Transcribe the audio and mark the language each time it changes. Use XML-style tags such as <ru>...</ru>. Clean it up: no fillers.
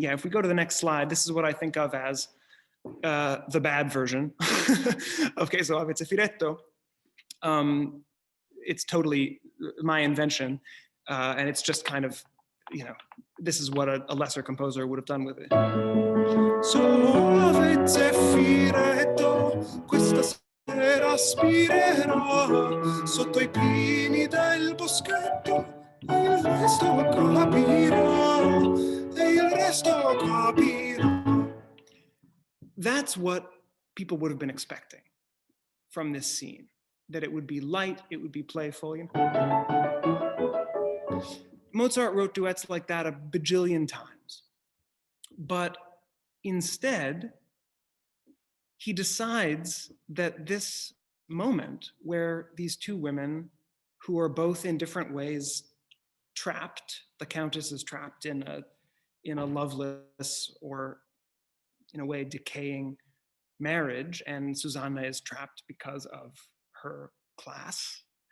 <en>Yeah, if we go to the next slide, this is what I think of as the bad version of Che soave zeffiretto. It's totally my invention, and it's just kind of, you know, this is what a lesser composer would have done with it.</en> <it>Soave zeffiretto, questa sera spirerà sotto I pini del boschetto, e il resto capirà, e il resto capirà.</it> <en>That's what people would have been expecting from this scene, that it would be light, it would be playful. You know? Mozart wrote duets like that a bajillion times, but instead, he decides that this moment where these 2 women who are both in different ways trapped, the Countess is trapped in a loveless or in a way decaying marriage, and Susanna is trapped because of her class.</en>